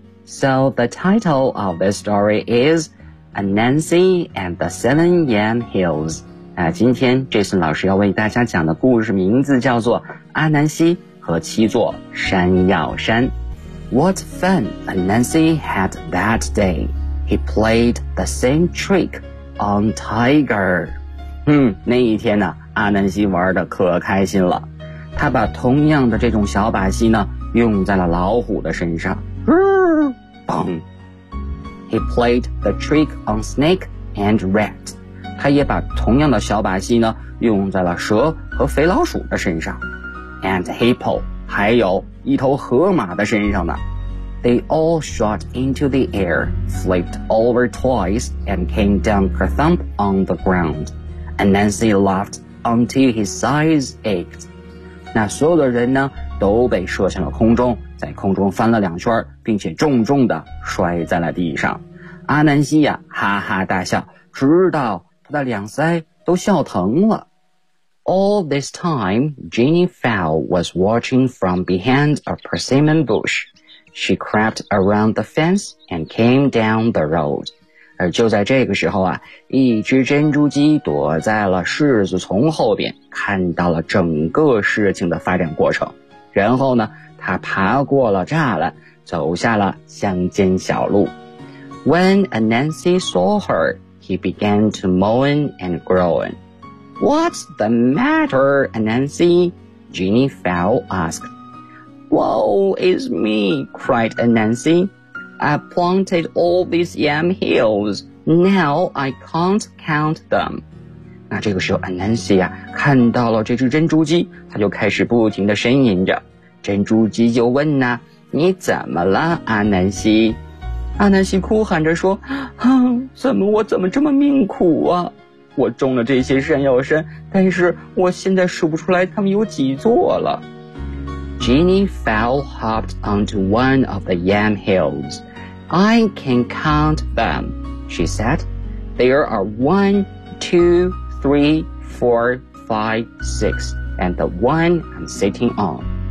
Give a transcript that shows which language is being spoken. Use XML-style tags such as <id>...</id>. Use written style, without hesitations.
<en>So the title of this story is Anansi and the Seven Yan Hills.</en> <zh>今天 Jason 老师要为大家讲的故事名字叫做阿南西和七座山药山。</zh> <en>What fun Anansi had that day. He played the same trick on Tiger.</en> <zh>那一天呢，阿南西玩的可开心了。他把同样的这种小把戏呢用在了老虎的身上。</zh> <en>嗯、He played the trick on Snake and Rat.</en> <zh>他也把同样的小把戏呢用在了蛇和肥老鼠的身上</zh> <en>and hippo</en> <zh>还有一头河马的身上呢</zh> <en>They all shot into the air flipped over twice and came down kerthump on the ground and Nancy laughed until his sides ached</en> <zh>那所有的人呢都被射向了空中，在空中翻了两圈，并且重重地摔在了地上。阿南西呀哈哈大笑，直到那两腮都笑疼了。</zh> <en>All this time, Jenny Fowl was watching from behind a persimmon bush. She crept around the fence and came down the road.</en> <zh>而就在这个时候啊，一只珍珠鸡躲在了柿子丛后边，看到了整个事情的发展过程。然后呢，它爬过了栅栏，走下了乡间小路。</zh> <en>When Anansi saw her,He began to moan and groan. What's the matter, Anansi? Jenny Fowl asked. Woe is me, cried Anansi. I planted all these yam hills. Now I can't count them.</en> <zh>那这个时候 Anansi 啊看到了这只珍珠鸡，他就开始不停地呻吟着。珍珠鸡就问呢，你怎么了，Anansi? 阿南西哭喊着说，哼，怎么我怎么这么命苦啊，我种了这些山药山，但是我现在数不出来它们有几座了。</zh> <en>Jenny Fowl hopped onto one of the yam hills. I can count them, she said. There are 1, 2, 3, 4, 5, 6, and the one I'm sitting on.</en>